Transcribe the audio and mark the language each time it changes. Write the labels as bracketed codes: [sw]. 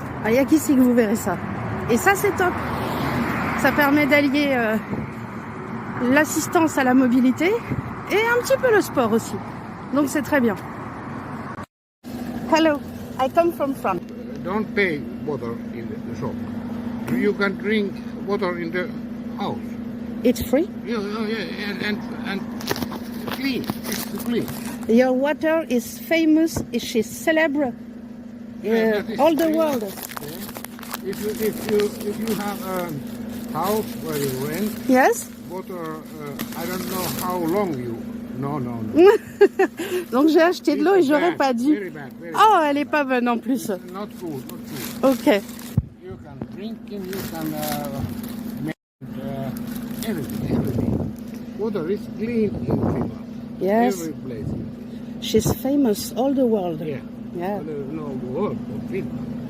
[fr] Il n'y a qu'ici que vous verrez ça. Et ça, c'est top. Ça permet d'allier l'assistance à la mobilité et un petit peu le sport aussi. Donc, c'est très bien. [en] Hello, I come from France. Don't pay water in the shop. You can drink water in the house. It's free? Yeah, and clean. It's clean. Your water is famous, she's celebrated all the world. If you have a house where you rent, Yes? water, I don't know how long you. No. [fr] Donc j'ai acheté de l'eau et j'aurais pas dû. [en] Very bad. [fr] Oh, elle est pas bonne en plus. [en] Not good. Ok. You can drink it, you can make everything. Water is clean in Finland. Yes. Every place. She's famous all the world. Yeah. Yeah. No world of Finland.